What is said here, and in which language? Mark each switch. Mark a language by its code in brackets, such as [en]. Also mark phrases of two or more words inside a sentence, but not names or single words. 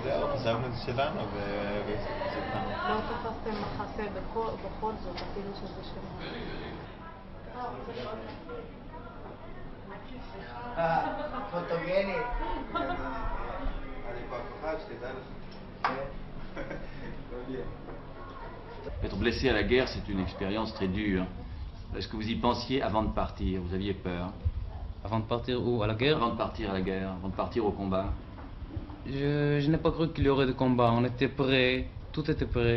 [he] זהו, חשבנו את זה שלנו וזה כאן. לא תפסתם מחסה בכל זאת, אפילו שזה שלנו. פוטוגני. אני כבר כוכב, שתדע לך. [fr] Être blessé à la guerre, c'est une expérience très dure. Est-ce que vous y pensiez avant de partir? Vous aviez peur? Avant de partir où? À la guerre? Avant de partir à la guerre, avant de partir au combat? Je n'ai pas cru qu'il y aurait de combat. On était prêts, tout était prêt.